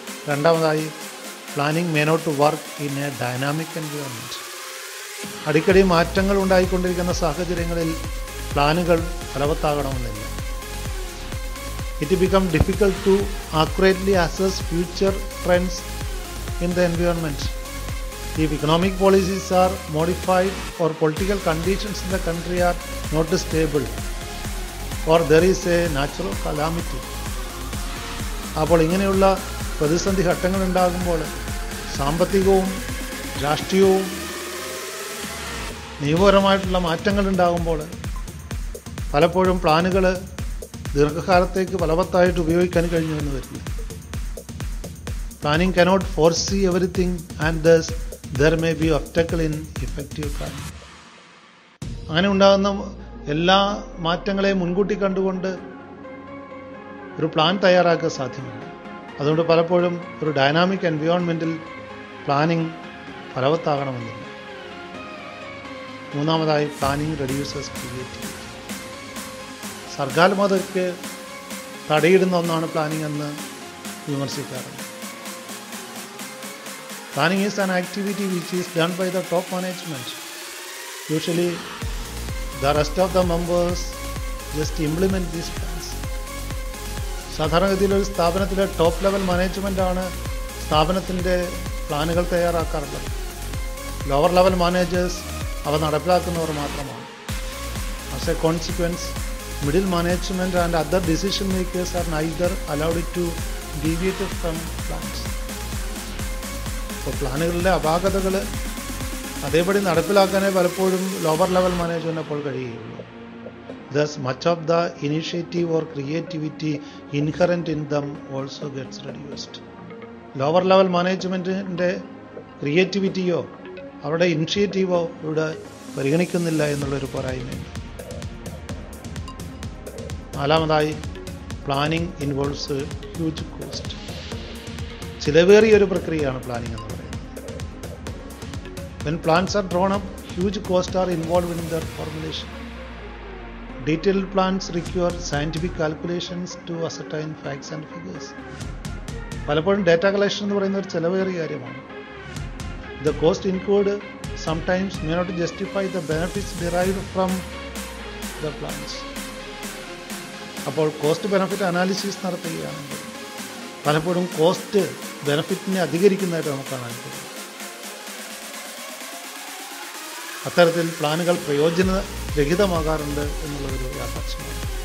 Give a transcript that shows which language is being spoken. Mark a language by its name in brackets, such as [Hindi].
[Malayalam] രണ്ടാമതായി, [English] Planning may not work in a dynamic environment. [Malayalam] അടിക്കടി മാറ്റങ്ങൾ ഉണ്ടായിക്കൊണ്ടിരിക്കുന്ന സാഹചര്യങ്ങളിൽ പ്ലാനുകൾ ഫലവത്താകണമെന്നില്ല. [English] It becomes difficult to accurately assess future trends in the environment. If economic policies are modified or political conditions in the country are not stable or there is a natural calamity. [Malayalam] അപ്പോൾ ഇങ്ങനെയുള്ള പ്രതിസന്ധി ഘട്ടങ്ങൾ ഉണ്ടാകുമ്പോൾ സാമ്പത്തികവും രാഷ്ട്രീയവും നിയമപരമായിട്ടുള്ള മാറ്റങ്ങൾ ഉണ്ടാകുമ്പോൾ പലപ്പോഴും പ്ലാനുകൾ ദീർഘകാലത്തേക്ക് ഫലവത്തായിട്ട് ഉപയോഗിക്കാൻ കഴിഞ്ഞുവെന്ന് വരില്ല. [English] Planning cannot foresee everything and thus there may be obstacle in effective planning. [Malayalam] അങ്ങനെ ഉണ്ടാകുന്ന എല്ലാ മാറ്റങ്ങളെയും മുൻകൂട്ടി കണ്ടുകൊണ്ട് ഒരു പ്ലാൻ തയ്യാറാക്കുക സാധ്യമല്ല. അതുകൊണ്ട് പലപ്പോഴും ഒരു ഡൈനാമിക് എൻവയോൺമെൻറ്റിൽ പ്ലാനിങ് ഫലവത്താകണമെന്നില്ല. മൂന്നാമതായി, [English] Planning reduces creativity. [Malayalam] സർഗാത്മകതയ്ക്ക് തടയിടുന്ന ഒന്നാണ് പ്ലാനിങ് എന്ന് വിമർശിക്കാറുണ്ട്. [English] Planning is an activity which is done by the top management. Usually, the rest of the members just implement these plans. [Malayalam] സാധാരണഗതിയിൽ ഒരു സ്ഥാപനത്തിലെ ടോപ്പ് ലെവൽ മാനേജ്മെൻ്റാണ് സ്ഥാപനത്തിൻ്റെ പ്ലാനുകൾ തയ്യാറാക്കാറുള്ളത്. ലോവർ ലെവൽ മാനേജേഴ്സ് അവ നടപ്പിലാക്കുന്നവർ മാത്രമാണ്. [English] As a consequence, middle management and other decision makers are neither allowed to deviate from plans. [Malayalam] അപ്പോൾ പ്ലാനുകളിലെ അപാകതകൾ അതേപടി നടപ്പിലാക്കാനേ പലപ്പോഴും ലോവർ ലെവൽ മാനേജ്മെൻറ്റ് അപ്പോൾ കഴിയുകയുള്ളൂ. [English] Thus, much of the initiative or creativity inherent in them also gets reduced. [Malayalam] Lower level മാനേജ്മെൻറ്റിൻ്റെ ക്രിയേറ്റിവിറ്റിയോ അവരുടെ ഇനിഷ്യേറ്റീവോ ഇവിടെ പരിഗണിക്കുന്നില്ല എന്നുള്ളൊരു പോരായ്മയുണ്ട്. നാലാമതായി, [English] Planning involves huge cost. [Malayalam] ചിലവേറിയ ഒരു പ്രക്രിയയാണ് പ്ലാനിങ് എന്ന് പറയുന്നത്. [English] When plans are drawn up, huge costs are involved in their formulation. Detailed plans require scientific calculations to ascertain facts and figures. [Malayalam] പലപ്പോഴും ഡാറ്റ കളക്ഷൻ എന്ന് പറയുന്ന ഒരു ചിലവേറിയ കാര്യമാണ്. [English] The cost incurred sometimes may not justify the benefits derived from the plans. [Malayalam] അപ്പോൾ cost benefit analysis നടത്തുകയാണെങ്കിൽ പലപ്പോഴും cost ബെനഫിറ്റിനെ അധികരിക്കുന്നതായിട്ട് നമുക്ക് കാണാൻ കഴിയും. അത്തരത്തിൽ പ്ലാനുകൾ പ്രയോജനരഹിതമാകാറുണ്ട് എന്നുള്ളതൊരു യാഥാർത്ഥ്യമാണ്.